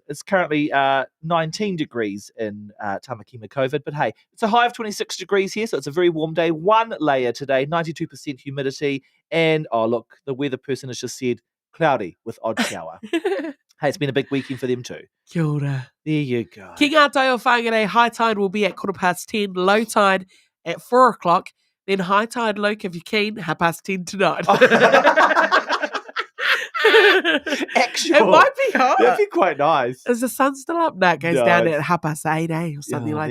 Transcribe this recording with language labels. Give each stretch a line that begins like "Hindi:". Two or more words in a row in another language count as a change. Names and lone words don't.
English: It's currently 19 degrees in Tamaki Makovid. But hey, it's a high of 26 degrees here, so it's a very warm day. One layer today, 92% humidity. And, oh, look, the weather person has just said cloudy with odd shower. Hey, it's been a big weekend for them too.
Māori: Kia ora.
English: There you go.
Māori: Ki ngā tai o whāngarei,
English: high tide will be at 10:15, low tide at 4 o'clock, then high tide, Luke, if you're keen, 10:30 tonight. Actually, It might be hot. that'd be quite nice. Is the sun still up? No, it goes No, down it's- at 8:30, or something like